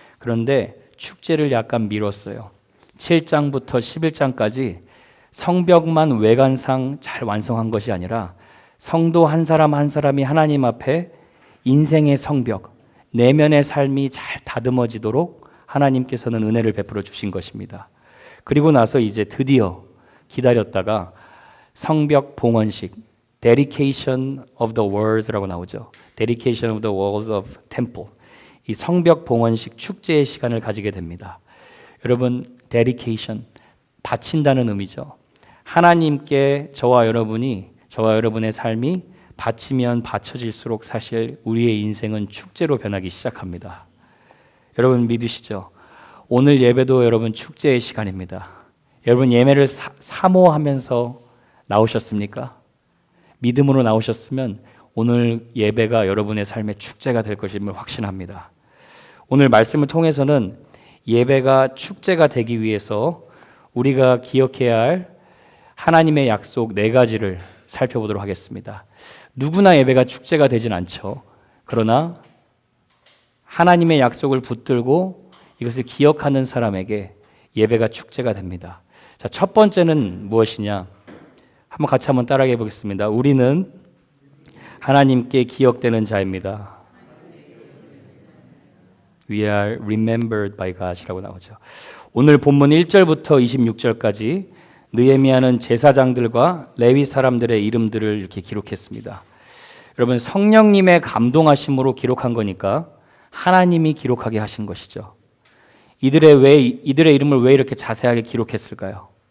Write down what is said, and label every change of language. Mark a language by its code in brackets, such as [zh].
[ko] 그런데 축제를 약간 미뤘어요. 7장부터 11장까지 성벽만 외관상 잘 완성한 것이 아니라 성도 한 사람 한 사람이 하나님 앞에 인생의 성벽, 내면의 삶이 잘 다듬어지도록 하나님께서는 은혜를 베풀어 주신 것입니다. 그리고 나서 이제 드디어 기다렸다가 성벽 봉헌식, [en] Dedication of the Walls [ko] 라고 나오죠. [en] Dedication of the Walls of Temple. [ko] 이 성벽 봉헌식 축제의 시간을 가지게 됩니다. 여러분, Dedication, 바친다는 의미죠. 하나님께 저와 여러분의 삶이 바치면 바쳐질수록 사실 우리의 인생은 축제로 변하기 시작합니다. 여러분 믿으시죠? 오늘 예배도 여러분 축제의 시간입니다. 여러분 예배를 사모하면서 나오셨습니까? 믿음으로 나오셨으면 오늘 예배가 여러분의 삶의 축제가 될 것임을 확신합니다. 오늘 말씀을 통해서는 예배가 축제가 되기 위해서 우리가 기억해야 할 하나님의 약속 4가지를 살펴보도록 하겠습니다. 누구나 예배가 축제가 되진 않죠. 그러나 하나님의 약속을 붙들고 이것을 기억하는 사람에게 예배가 축제가 됩니다. 자, 첫 번째는 무엇이냐? 한번 같이 따라해 보겠습니다. 우리는 하나님께 기억되는 자입니다. [en] We are remembered by God [ko] 이라고 나오죠. 오늘 본문 1절부터 26절까지 느헤미야는 제사장들과 레위 사람들의 이름들을 이렇게 기록했습니다. 여러분, 성령님의 감동하심으로 기록한 거니까 하나님이 기록하게 하신 것이죠. 이들의 이름을 왜 이렇게 자세하게 기록했을까요?